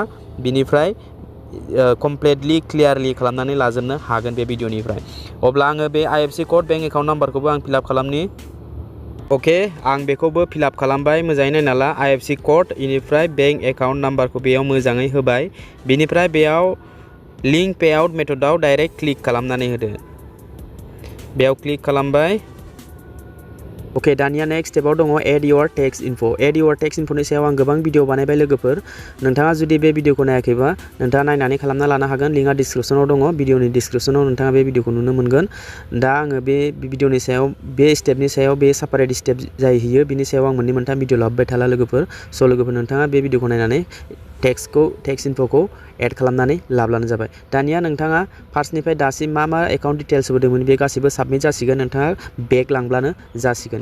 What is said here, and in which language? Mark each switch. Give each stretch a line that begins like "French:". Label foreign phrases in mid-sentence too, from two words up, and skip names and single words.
Bodo: बिनिफ्राय
English: completely clearly
Bodo: खालामनानै लाजोबनो हागोन बे भिडिअनिफ्राय अब्ला आङो बे
English: IFSC code bank account
Bodo: नाम्बारखौबो आं फिलआप खालामनि अके आं बेखौबो फिलआप खालामबाय मोजाङै नायना ला
English: IFSC code
Bodo: इनिफ्राय
English: bank account
Bodo: नाम्बारखौ बेयाव मोजाङै होबाय बिनिफ्राय बेयाव
English: link payout
Bodo: मेथडआव
English: direct click
Bodo: खालामनानै होदो बेयाव क्लिक खालामबाय अके दानिया नेक्स्ट स्टेपआव दङ
English: add your tax
Bodo: इनफ'नि सायाव आं गोबां भिडिअ बानायबाय लोगोफोर नोंथाङा जुदि बे भिडिअखौ नायाखैबा नोंथाङा नायनानै खालामना लानो हागोन लिंकआ डिसक्रिपसनाव दङ भिडिअनि डिसक्रिपसनाव नोंथाङा बे भिडिअखौ नुनो मोनगोन दा आङो बे भिडिअनि सायाव बे स्टेपनि सायाव बे
English: separate step
Bodo: जाहैयो बिनि सायाव आं मोननै मोनथाम भिडिअ लाबोबाय थाला लोगोफोर स' लोगोफोर नोंथाङा बे भिडिअखौ नायनानै टेक्स इनफ'खौ एड खालामनानै लाब्लानो जाबाय दानिया नोंथाङा फार्स्टनिफ्राय दासिम मा
English: account details
Bodo: होदोंमोन बे गासैबो साबमिट जासिगोन नोंथाङा बेक लांब्लानो जासिगोन